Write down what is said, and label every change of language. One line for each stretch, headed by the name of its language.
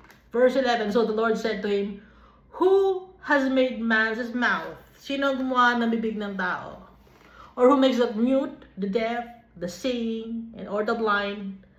English: Verse 11, so the Lord said to him, "Who has made man's mouth?"
Filipino: Sino ang gumawa ng bibig ng tao?
English: Or who makes the mute, the deaf, the seeing, or the blind?